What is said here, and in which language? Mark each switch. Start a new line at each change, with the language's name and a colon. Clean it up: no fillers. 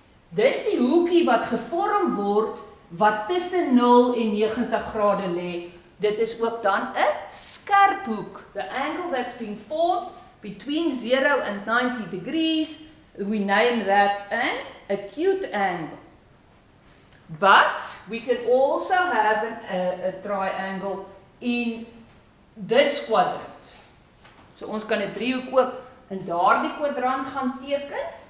Afrikaans: Dis die hoekie wat gevorm word wat tussen 0 en 90 grade lê. Dit is ook dan 'n skerp hoek.
English: The angle that's been formed between 0 and 90 degrees, we name that an acute angle. But we can also have a triangle in this quadrant.
Afrikaans: So ons kan 'n driehoek ook in daardie kwadrant gaan teken.